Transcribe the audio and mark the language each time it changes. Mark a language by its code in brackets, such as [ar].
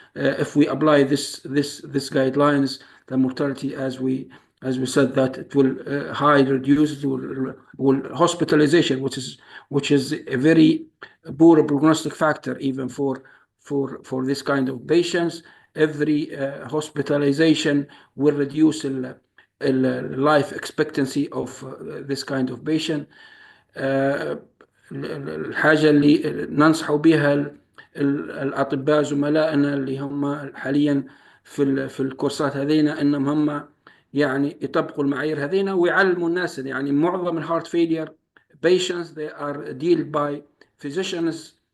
[en] If we apply this guidelines, the mortality, as we said, that it will reduce, will hospitalization, which is a very poor prognostic factor even for this kind of patients. Every hospitalization will reduce life expectancy of this kind of patient. [ar] الحاجة اللي ننصح بها الأطباء زملائنا اللي هم حاليا في الكورسات هذينا انهم هم يعني يطبقوا المعايير هذينا ويعلموا الناس. يعني معظم [en] الهارت failure patients they are dealt by physicians.